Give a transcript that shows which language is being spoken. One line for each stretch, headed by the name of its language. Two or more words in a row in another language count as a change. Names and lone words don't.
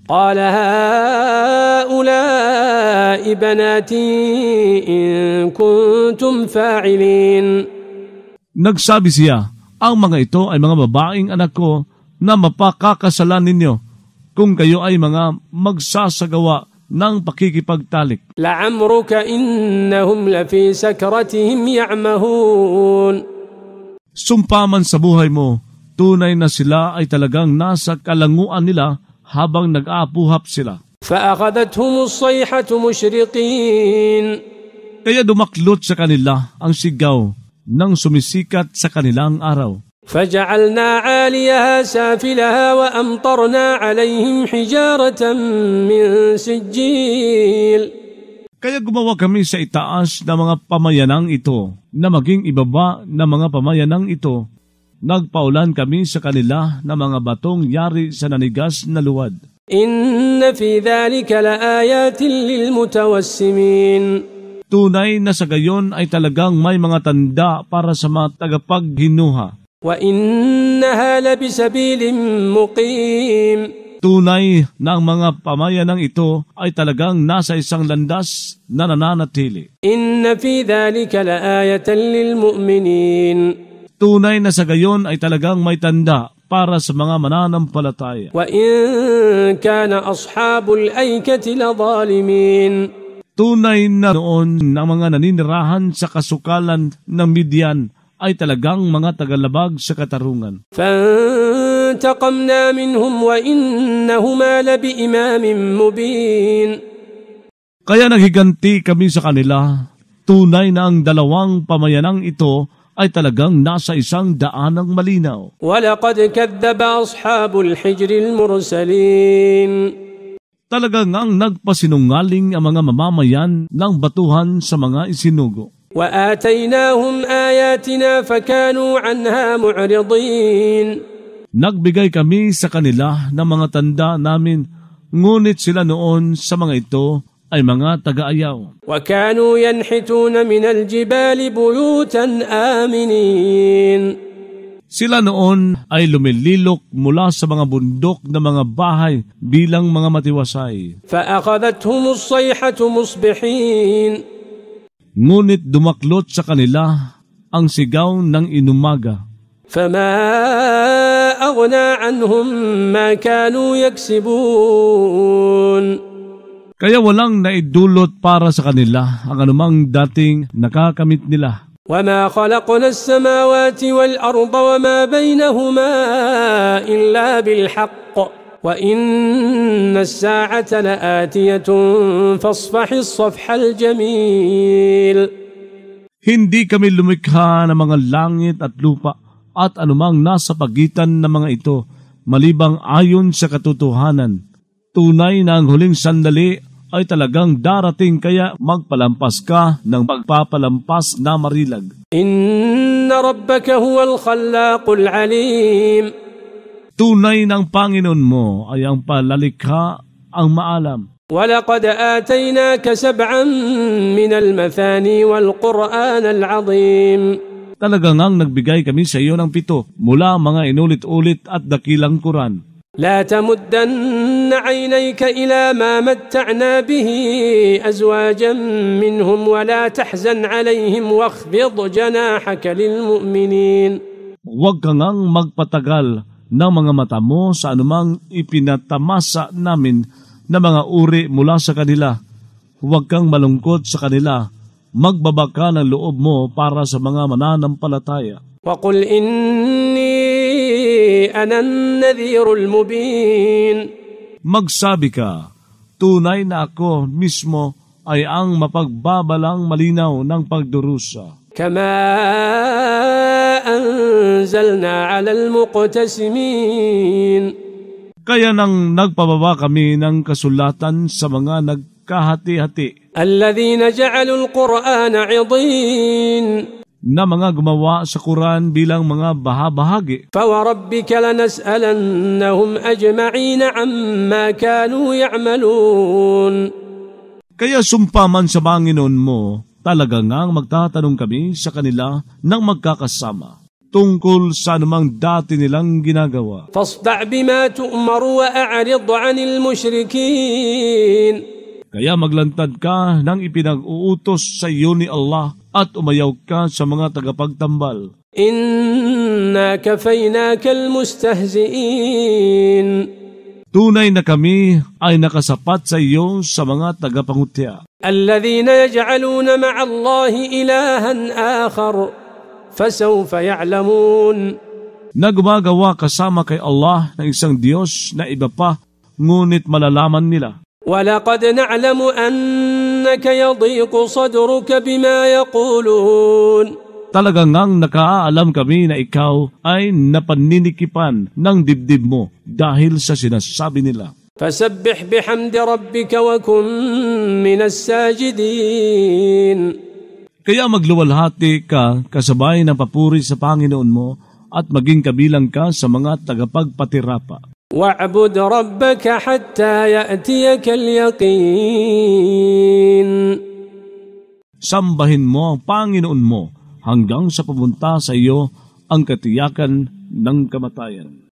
Arabic: قال هؤلاء بناتي إن كنتم فاعلين.
Filipino: Nagsabi siya, ang mga ito ay mga babaeng anak ko na mapakakasalan ninyo kung kayo ay mga magsasagawa ng pakikipagtalik.
Arabic: لعمرك إنهم لفي سكرتهم يعمهون.
Filipino: Sumpaman sa buhay mo, tunay na sila ay talagang nasa kalanguan nila habang nag-aapuhap sila.
Arabic: فأخذتهم الصيحة مشرقين.
Filipino: Kaya dumaklot sa kanila ang sigaw ng sumisikat sa kanilang araw.
Arabic: فجعلنا عاليها سافلها وأمطرنا عليهم حجارة من سجيل.
Filipino: Kaya gumawa kami sa itaas na mga pamayanang ito, na maging ibaba na mga pamayanang ito. Nagpaulan kami sa kanila na mga batong yari sa nanigas na luwad.
Arabic: إن في ذلك لآيات للمتوسمين.
Filipino: Tunay na sa gayon ay talagang may mga tanda para sa mga tagapaghinuha.
Arabic: وإنها لبسبيل مقيم.
Filipino: Tunay na ang mga pamayanang ito ay talagang nasa isang landas na nananatili.
Arabic: إن في ذلك لآية للمؤمنين.
Filipino: Tunay na sa gayon ay talagang may tanda para sa mga mananampalataya.
Arabic: وإن كان أصحاب الأيكة لظالمين.
Filipino: Tunay na noon ng mga naninirahan sa kasukalan ng Midian ay talagang mga tagalabag sa katarungan.
Arabic: فانتقمنا منهم وإنهما لبإمام مبين.
Filipino: Kaya naghiganti kami sa kanila. Tunay na ang dalawang pamayanang ito ay talagang nasa isang daanang malinaw.
Arabic: ولقد كذب أصحاب الحجر المرسلين.
Filipino: Talagang ang nagpasinungaling ang mga mamamayan ng batuhan sa mga isinugo.
Arabic: وآتيناهم آياتنا فكانوا عنها معرضين.
Filipino: Nagbigay kami sa kanila ng mga tanda namin, ngunit sila noon sa mga ito ay mga taga-ayaw.
Arabic: وكانوا ينحتون من الجبال بيوتا آمنين.
Filipino: Sila noon ay lumililok mula sa mga bundok na mga bahay bilang mga matiwasay.
Arabic: فأخذتهم الصيحة مصبحين.
Filipino: Ngunit dumaklot sa kanila ang sigaw ng inumaga.
Arabic: فما أغنى عنهم ما كانوا يكسبون.
Filipino: Kaya walang naidulot para sa kanila ang anumang dating nakakamit nila.
Arabic: وما خلقنا السماوات والأرض وما بينهما إلا بالحق وإن الساعة لآتية فاصفح الصفح الجميل.
Filipino: Hindi kami lumikha ng mga langit at lupa at anumang nasa pagitan ng mga ito, malibang ayon sa katotohanan. Tunay na ang huling sandali ay talagang darating, kaya magpalampas ka ng pagpapalampas na marilag.
Arabic: إن ربك هو الخلاق العليم.
Filipino: Tunay ng Panginoon mo ay ang palalikha, ang maalam.
Arabic: ولقد آتيناك سبعا من المثاني والقرآن العظيم.
Filipino: Talagang ang nagbigay kami sa iyo ng 7 mula mga inulit-ulit at dakilang Quran.
Arabic: لا تمدن عينيك إلى ما متعنا به أزواجا منهم ولا تحزن عليهم واخفض جناحك للمؤمنين.
Filipino: Huwag kang ang magpatagal ng mga mata mo sa anumang ipinatamasa namin na mga uri mula sa kanila. Huwag kang malungkot sa kanila. Magbaba ka ng loob mo para sa mga mananampalataya.
Arabic: وقل إني أنا النذير المبين.
Filipino: Magsabi ka, tunay na ako mismo ay ang mapagbabalang malinaw ng pagdurusa.
Arabic: كما أنزلنا على المقتسمين.
Filipino: Kaya nang nagpababa kami ng kasulatan sa mga nagkahati-hati
Arabic: الذين جعلوا القرآن عضين.
Filipino: na mga gumawa sa Quran bilang mga bahabahagi.
Arabic: فوربك لنسألنهم أجمعين عما كانوا يعملون.
Filipino: Kaya sumpaman sa Panginoon mo, talaga ngang magtatanong kami sa kanila ng magkakasama. tungkol sa anumang dati nilang ginagawa.
Arabic: فاصدع بما تؤمر وأعرض عن المشركين.
Filipino: Kaya maglantad ka ng ipinag-uutos sa iyo ni Allah at umayaw ka sa mga tagapagtambal.
Arabic: إنا كفيناك المستهزئين.
Filipino: Tunay na kami ay nakasapat sa iyo sa mga tagapangutya.
Arabic: الذين يجعلون مع الله إلها آخر فسوف يعلمون.
Filipino: Na gumagawa kasama kay Allah ng isang Diyos na iba pa, ngunit malalaman nila.
Arabic: ولقد نعلم أنك يضيق صدرك بما يقولون.
Filipino: Talagang ngang nakaalam kami na ikaw ay napaninikipan ng dibdib mo dahil sa sinasabi nila.
Arabic: فسبح بحمد ربك وكن من الساجدين.
Filipino: Kaya magluwalhati ka kasabay ng papuri sa Panginoon mo at maging kabilang ka sa mga tagapagpatirapa.
Arabic: واعبد ربك حتى يأتيك اليقين.
Filipino: Sambahin mo ang Panginoon mo hanggang sa pumunta sa iyo ang katiyakan ng kamatayan.